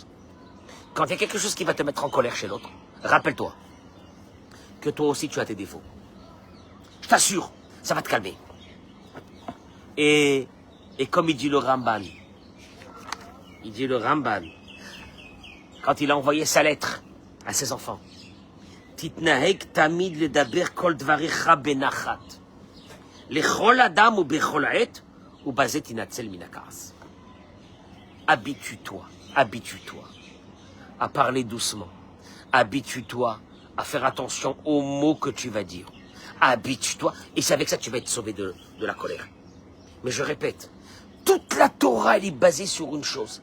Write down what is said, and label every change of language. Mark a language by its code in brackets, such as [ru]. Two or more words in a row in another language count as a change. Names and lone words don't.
[fr] Quand il y a quelque chose qui va te mettre en colère chez l'autre, rappelle-toi que toi aussi tu as tes défauts. Je t'assure, ça va te calmer. Et comme il dit le Ramban, quand il a envoyé sa lettre à ses enfants, [he] תתנהג תמיד לדבר כל דבריך בנחת. לכל אדם ובכל עת ובזאת תנצל מן הכעס. [fr] Habitue-toi à parler doucement. Habitue-toi à faire attention aux mots que tu vas dire. Habitue-toi, et c'est avec ça que tu vas être sauvé de la colère. Mais je répète, toute la Torah, elle est basée sur une chose.